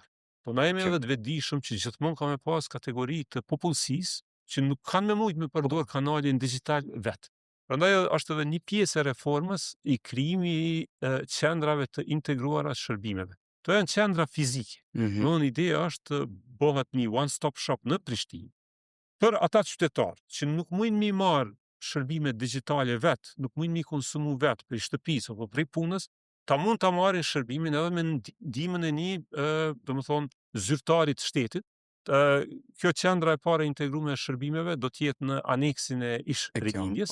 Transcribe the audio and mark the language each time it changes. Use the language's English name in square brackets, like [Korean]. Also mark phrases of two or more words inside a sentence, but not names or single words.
[Albanian] Po na jemi edhe të vetëdijshëm që gjithmonë ka me pas kategori të popullsisë që nuk kanë me mujt me përdor kanalin digital vetë. Prandaj është edhe një pjesë e reformës i krijimi i qendrave të integruara të shërbimeve. To janë qendra fizike. Ideja është të bëhet një [English] one-stop shop [Albanian] në Prishtinë. Për ata qytetarë që nuk mujnë mi marë shërbime digitale vetë, nuk mujnë mi konsumu vetë për shtëpisë apo për punës, ta mund ta marrin shërbimin edhe me ndihmën e një, do të thonë, zyrtarit shtetit. Kjo qendra e parë e integruar e shërbimeve do të jetë në aneksin e ish-rinjës.